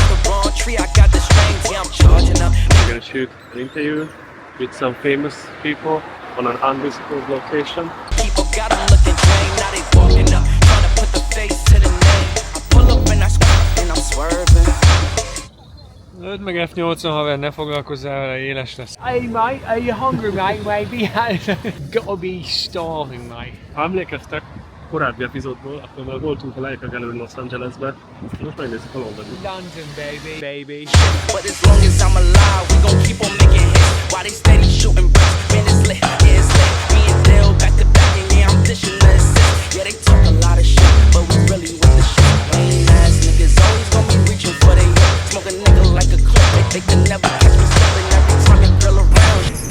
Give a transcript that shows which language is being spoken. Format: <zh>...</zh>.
<en>I'm gonna shoot an interview with some famous people on an undisclosed location. People got 'em looking drained, now they walking up, trying to put the face to the name. I pull up and I swerve and I'm swerving.</en> <hu>Öld meg F80, haver, ne foglalkozzál vele, éles lesz.</hu> <en>Hey mate, are you hungry mate? Maybe gotta be starving mate.</en> <hu>Ha emlékeztek korábbi epizódból, akkor már voltunk a Leica Gallery Los Angelesbe, most megnézzük a Londoni.</hu> <en>London baby. But as long as I'm alive, we gon' keep on making hits. While they steady shooting bricks, man it's lit, yeah it's lit. Me and Dale back to back and yeah I'm dishing the assist. Yeah they talk a lot of shit, but we really with the shit. Lame ass niggas always gon' be reaching for they hit. Smoke a nigga like a clip, they can never catch me slipping every time you grill around.</en>